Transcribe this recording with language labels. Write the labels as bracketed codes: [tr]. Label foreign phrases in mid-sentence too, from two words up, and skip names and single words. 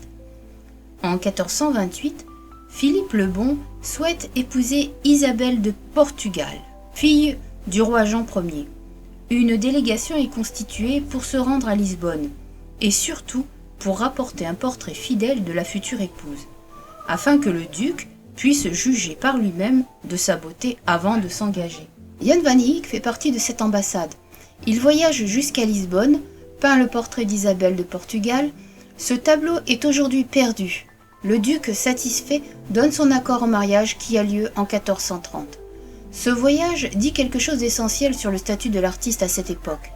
[fr] En 1428, Philippe le Bon souhaite épouser Isabelle de Portugal, fille du roi Jean Ier. Une délégation est constituée pour se rendre à Lisbonne, et surtout pour rapporter un portrait fidèle de la future épouse, afin que le duc puisse juger par lui-même de sa beauté avant de s'engager. Jan van Eyck fait partie de cette ambassade. Il voyage jusqu'à Lisbonne, peint le portrait d'Isabelle de Portugal. Ce tableau est aujourd'hui perdu. Le duc, satisfait, donne son accord au mariage qui a lieu en 1430. Ce voyage dit quelque chose d'essentiel sur le statut de l'artiste à cette époque.